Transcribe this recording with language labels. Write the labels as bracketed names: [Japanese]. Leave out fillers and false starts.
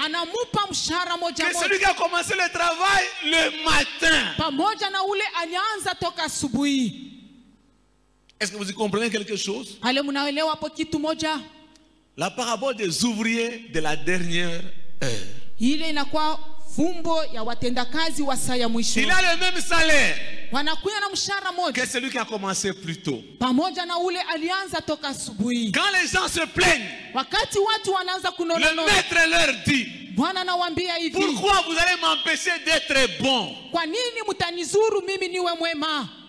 [Swahili] Anamupa mshahara moja moja. [French] Que celui qui a commencé le travail le matin. [Swahili] Pamoja na ule alianza toka asubuhi. [French] Est-ce que vous y comprenez quelque chose? [Swahili] Ale munaelewa hapo kitu moja? [French] La parabole des ouvriers de la dernière heure. [Swahili] Ile inakuwa fumbo ya watendakazi wa saa ya mwisho. [French] Il a le même salaire. [Swahili] Wanakuya na mshahara moja. [French] Que celui qui a commencé plus tôt. [Swahili] Pamoja na ule alianza toka asubuhi. [French] Quand les gens se plaignent, [Swahili] wakati watu wanaanza kunona, [French] le maître leur dit, [Swahili] Bwana anawaambia hivi, [French] pourquoi vous allez m'empêcher d'être bon? [Swahili] Kwa nini mtanizuru mimi niwe mwema?